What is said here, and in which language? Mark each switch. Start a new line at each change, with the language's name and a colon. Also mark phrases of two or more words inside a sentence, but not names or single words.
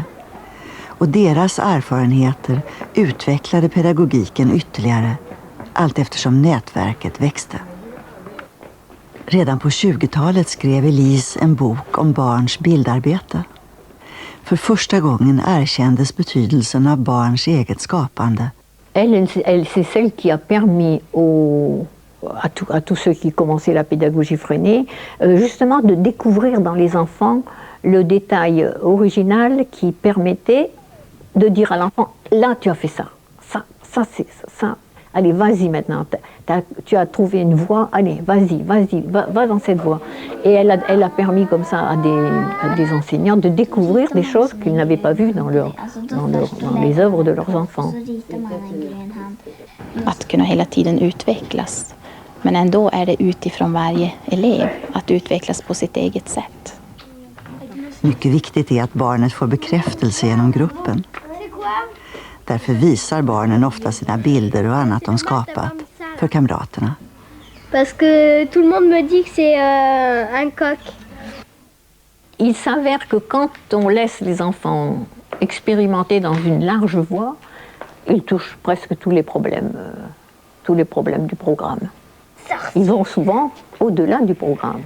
Swedish: Och deras erfarenheter utvecklade pedagogiken ytterligare allt eftersom nätverket växte. Redan på 20-talet skrev Elise en bok om barns bildarbete. För första gången erkändes betydelsen av barns eget skapande.
French: Elle c'est celle qui a permis à tous ceux qui commençaient la pédagogie Freinet, justement de découvrir dans les enfants le détail original qui permettait de dire à l'enfant, là tu as fait ça, c'est ça. Allez, vas-y maintenant, tu as trouvé une voie, allez, vas-y, va dans cette voie. Et elle a permis comme ça à des enseignants de découvrir des choses qu'ils n'avaient pas vues dans les œuvres de leurs enfants.
Swedish: Att kunna hela tiden utvecklas, men ändå är det utifrån varje elev att utvecklas på sitt eget sätt. Mycket viktigt är att barnet får bekräftelse genom gruppen. Därför visar barnen ofta sina bilder och annat de skapat för kamraterna.
French: Parce que tout le monde me dit que c'est un coq. Il s'avère que quand on laisse les enfants expérimenter dans une large voie, ils touchent presque tous les problèmes tous les problèmes du programme. Ils vont souvent au-delà du programme.